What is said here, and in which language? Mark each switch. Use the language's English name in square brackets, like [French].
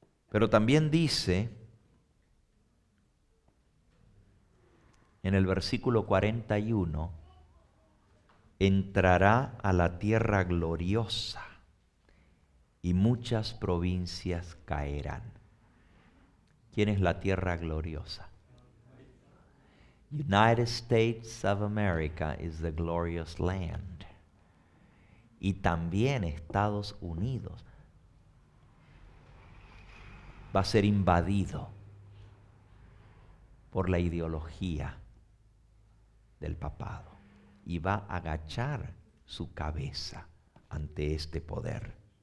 [Spanish] Pero también dice en el versículo 41, entrará a la tierra gloriosa y muchas provincias caerán. ¿Quién es la tierra gloriosa? [English] United States of America is the glorious land. [Spanish] Y también Estados Unidos va a ser invadido por la ideología del papado y va a agachar su cabeza ante este poder.